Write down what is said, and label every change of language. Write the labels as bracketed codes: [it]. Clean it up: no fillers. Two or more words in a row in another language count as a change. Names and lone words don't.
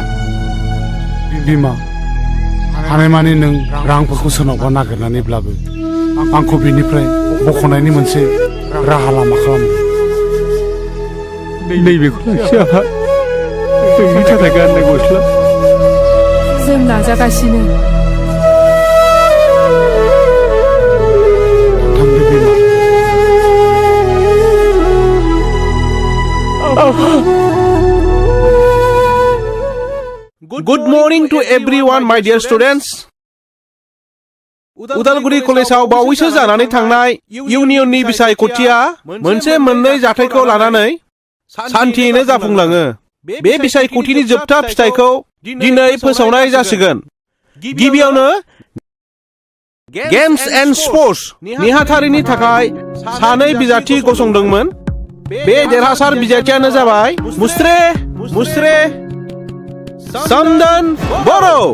[brx] बिमा हानायमानि नों रांफोरखौ सोरनावबा नागिरनानैब्लाबो आंखौ बेनिफ्राय बख'नायनि मोनसे राहा लामा खालामदो नैबेखौ लाखि आफा नोंनि थाखाय गाननाय गस्ला जों नाजागासिनो थांदो बिमा [en] Good morning to everyone, my dear students. [brx] उदालगुरि कलेजाव बावैसो जानानै थांनाय इउनियननि बिसायख'थिया मोनसे मोननै जाथायखौ लानानै सान्थियैनो जाफुंलाङो बे बिसायख'थिनि जोबथा फिथाइखौ दिनै फोसावनाय जासिगोन गिबियावनो [en] games and sports [brx] नेहाथारिनि थाखाय सानै बिजाथि गसंदोंमोन बे देरहासार बिजाथियानो जाबाय मुस्रे समदन बर'